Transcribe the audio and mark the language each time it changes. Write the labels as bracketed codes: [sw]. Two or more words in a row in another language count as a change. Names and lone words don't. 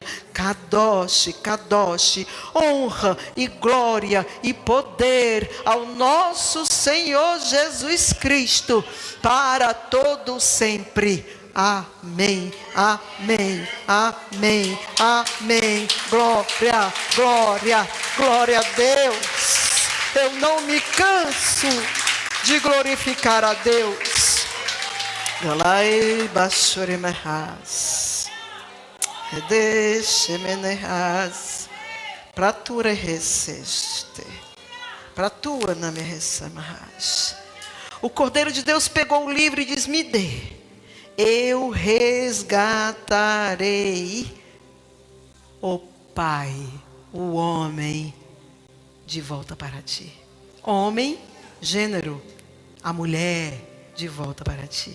[pt] Kadosh, Kadosh, honra e glória e poder ao nosso Senhor Jesus Cristo, para todo sempre. Amém, amém, amém, amém. Glória, glória, glória a Deus. Eu não me canso de glorificar a Deus. Galai bashurimehas. Redeshemenehas. Pratura receste. Pratua na me ressamahas. O Cordeiro de Deus pegou o livro e diz: me dê, eu resgatarei o Pai, o homem, de volta para ti. Homem, gênero, a mulher, de volta para ti.